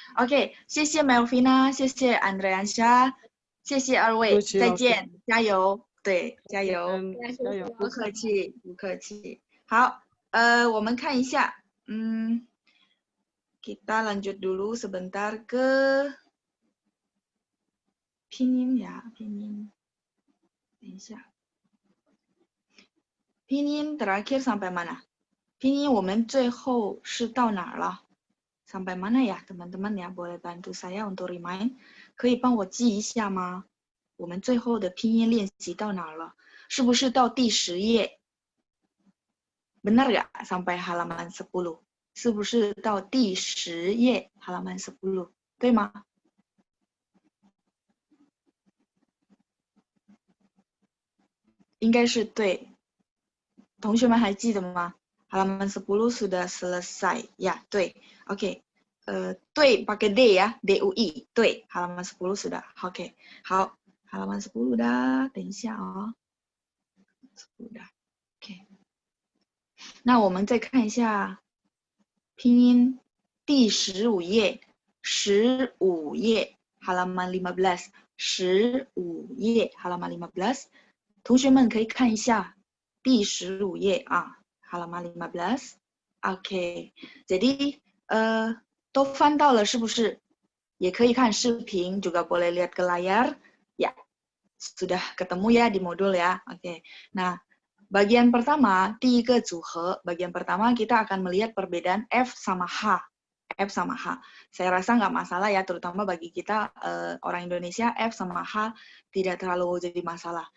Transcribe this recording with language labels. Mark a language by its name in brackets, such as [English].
[Chinese] OK， 谢谢 Melvina， 谢谢 Andreasya， 谢谢二位，再见，加油。对，加油，加油，不客气，不客气。好，我们看一下， [Indonesian] kita lanjut dulu sebentar ke pinyin ya, pinyin. [Chinese] 等一下， [Indonesian] pinyin terakhir sampai mana? [Chinese] Pinyin 我们最后是到哪儿了？ [Indonesian] sampai mana ya, teman-teman ya? Boleh bantu saya untuk remind， [Chinese] 可以帮我记一下吗？我们最后的拼音练习到哪了？是不是到第10页 ？ [Indonesian] Benar nggak sampai halaman 10？ [Chinese] 是不是到第10页 [Indonesian] halaman 10？ [Chinese] 对吗？应该是对。同学们还记得吗 ？ [Indonesian] halaman 10 sudah selesai ya， [Chinese] 对。 [Indonesian] OK， 对 pakai D 呀 ，DUI， 对 ，halaman 10 sudah。 OK， 好。 halaman 10 dah， [Chinese] 等一下啊， [Indonesian] 10 dah， OK。 [Chinese] 那我们再看一下拼音第15页，15页 [Indonesian] halaman 15， [Chinese] 15页 halaman 15， 同学们可以看一下第15页啊 ，halaman 15。OK， jadi 都翻到了是不是？也可以看视频 [Indonesian] ，juga boleh lihat ke layar。Ya, sudah ketemu ya di modul ya. Oke. Nah, bagian pertama, [Chinese] 第一个组合, [Indonesian] bagian pertama kita akan melihat perbedaan F sama H. F sama H. Saya rasa nggak masalah ya, terutama bagi kita orang Indonesia, F sama H tidak terlalu jadi masalah.